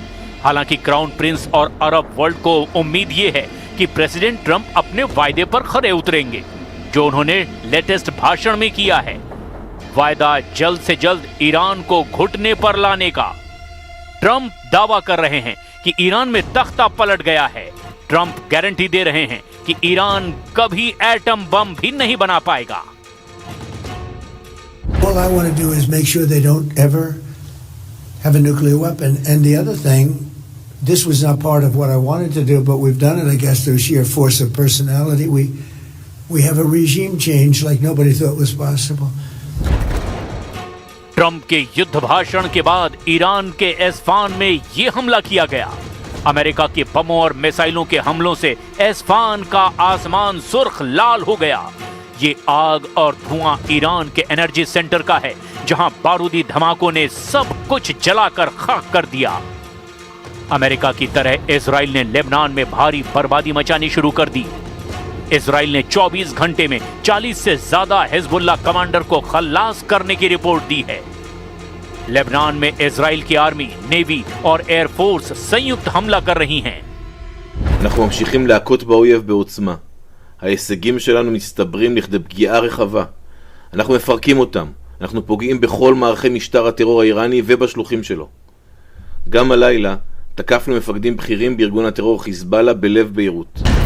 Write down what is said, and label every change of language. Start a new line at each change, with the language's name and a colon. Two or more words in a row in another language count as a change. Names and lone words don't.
Hindi: हालांकि
English: crown prince
Hindi: और
English: Arab world
Hindi: को उम्मीद ये है कि प्रेसिडेंट ट्रंप अपने वायदे पर खरे उतरेंगे, जो उन्होंने लेटेस्ट भाषण में किया है। वायदा जल्द से जल्द ईरान को घुटने पर लाने का। ट्रंप दावा कर रहे हैं कि ईरान में तख्ता पलट गया है। ट्रंप गारंटी दे रहे हैं कि ईरान कभी
English: atom bomb
Hindi: भी नहीं बना पाएगा।
English: All I want to do is make sure they don't ever have a nuclear weapon. And the other thing, this was not part of what I wanted to do, but we've done it, I guess, through sheer force of personality. We have a regime change like nobody thought was possible.
Hindi: ट्रंप के युद्ध भाषण के बाद ईरान के एस्फान में ये हमला किया गया। अमेरिका के बमों और मिसाइलों के हमलों से एस्फान का आसमान सुर्ख लाल हो गया। ये आग और धुआं ईरान के
English: energy center
Hindi: का है, जहां बारूदी धमाकों ने सब कुछ जलाकर खाक कर दिया। अमेरिका की तरह इजराइल ने लेबनान में भारी बर्बादी मचानी शुरू कर दी। इजराइल ने 24 घंटे में 40 से ज्यादा हिजबुल्लाह कमांडर को खल्लास करने की रिपोर्ट दी है। लेबनान में इजराइल की
English: army, navy
Hindi: और एयरफोर्स संयुक्त हमला कर रही हैं।
Hebrew: אנחנו ממשיכים להכות באויב בעוצמה. ההישגים שלנו מצטברים לכדי פגיעה רחבה. אנחנו מפרקים אותם. אנחנו פוגעים בכל מערכי משטר הטרור האיראני ובשלוחים שלו. גם הלילה תקפנו מפקדים בכירים בארגון הטרור חיזבאללה בלב ביירות.